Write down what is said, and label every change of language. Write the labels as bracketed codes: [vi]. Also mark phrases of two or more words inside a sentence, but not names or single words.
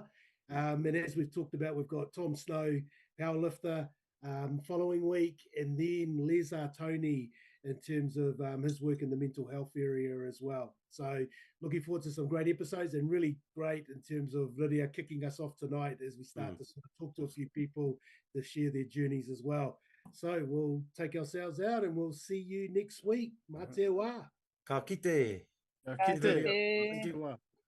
[en] And as we've talked about, we've got Tom Snow, powerlifter, following week, and then Les Tony in terms of his work in the mental health area as well. So looking forward to some great episodes, and really great in terms of Riria kicking us off tonight as we start to sort of talk to a few people to share their journeys as well. So we'll take ourselves out and we'll see you next week. [mi] Mā te wā. Ka kite. Kite. Kite. Kite.